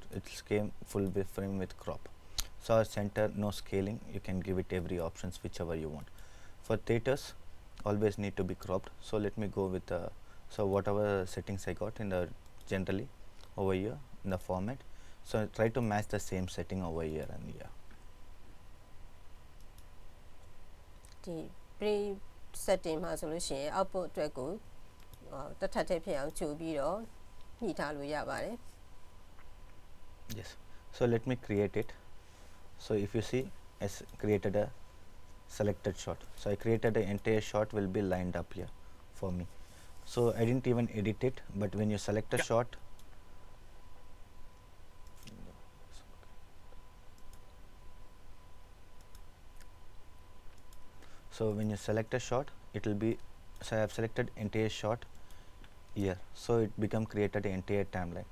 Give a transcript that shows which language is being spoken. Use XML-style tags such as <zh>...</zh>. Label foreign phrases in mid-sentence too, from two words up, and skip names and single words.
<en>It will scale full frame with crop. So our center, no scaling, you can give it every options whichever you want. For theaters, always need to be cropped. So let me go with so whatever settings I got in the generally over here in the format. So try to match the same setting over here and here.</en> <my>ဒီ</my> <en>pre setting</en> <my>မှာဆိုလို့ရှိရင် output အတွက်ကိုတစ်ထပ်တည်းဖြစ်အောင်ကြိုပြီးတော့ညှိထားလို့ရပါတယ်</my> <en>Yes. So let me create it. So if you see, I created a selected shot. So I created the entire shot will be lined up here for me. So I didn't even edit it, but when you select a shot, so when you select a shot, it will be, so I have selected entire shot here, so it become created the entire timeline.</en>